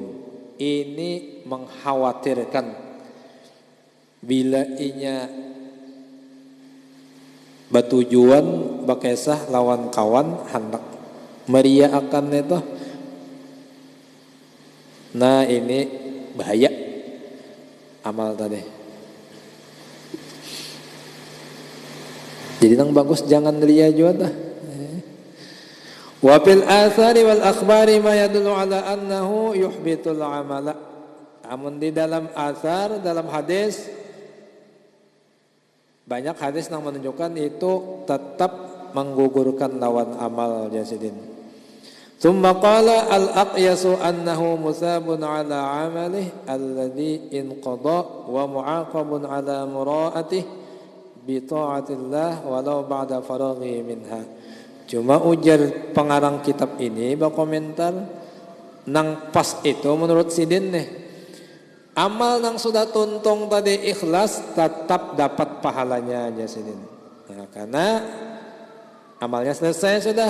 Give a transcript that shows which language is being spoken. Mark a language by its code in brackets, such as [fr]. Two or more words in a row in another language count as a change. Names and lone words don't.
[bjn] Ini mengkhawatirkan bila inya batujuan bakesah lawan kawan hendak meria akan itu. Nah ini bahaya amal tadi. Jadi yang bagus jangan ria juga dah. [ar] وفي الآثار والأخبار ما يدل على أنه يحبط العمل. [id] Namun di dalam athar, dalam hadis [bjn] Banyak hadis yang menunjukkan itu tetap menggugurkan lawan amal jasidin. [ar] ثم قال الأقيس أنه مثاب على عمله الذي انقضى ومعاقب على مراءاته بطاعة الله ولو بعد الفراغ منها. [bjn] Cuma ujar pengarang kitab ini berkomentar nang pas itu menurut sidin nih. Amal yang sudah tuntung tadi ikhlas tetap dapat pahalanya aja sidin. Nah, karena amalnya selesai sudah.